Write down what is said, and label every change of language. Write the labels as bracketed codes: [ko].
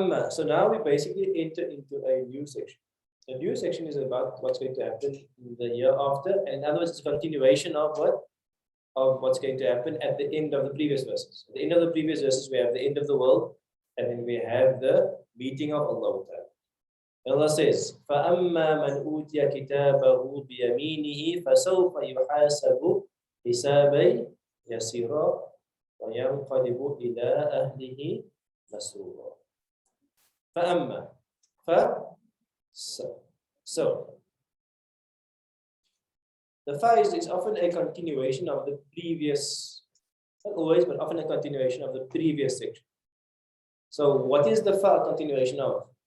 [en] So now we basically enter into a new section. The new section is about what's going to happen in the year after, and in other words, it's a continuation of what's going to happen at the end of the previous verses. At the end of the previous verses, we have the end of the world, and then we have the meeting of Allah. And Allah says, [ar] فَأَمَّا مَنْ أُوتِيَ كِتَابَهُ بِيَمِينِهِ فَسَوْفَ يُحَاسَبُ حِسَابًا يَسِيرًا وَيَنْقَلِبُ إِلَى أَهْلِهِ مَسْرُورًا. [en] فَأَمَّا, so the fa is often a continuation of the previous, not always, but often a continuation of the previous section. So what is the fa continuation of?